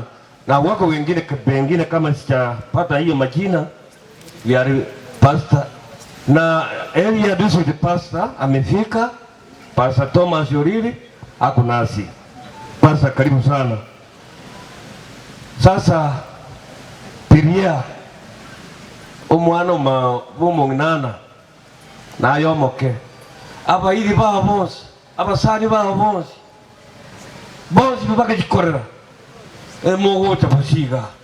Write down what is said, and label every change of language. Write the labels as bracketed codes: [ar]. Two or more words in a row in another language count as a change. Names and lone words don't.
[sw] Na wako wengine kama sijapata hiyo majina, we pastor na [en] area district pastor [sw] amefika. Pastor Thomas Yorili ako nasi. Pastor, karibu sana. [guz] Sasa piria omwana bomonginana na yomoke aba ili ba bonse abasani ba bonse bakagikorera emogocha basiga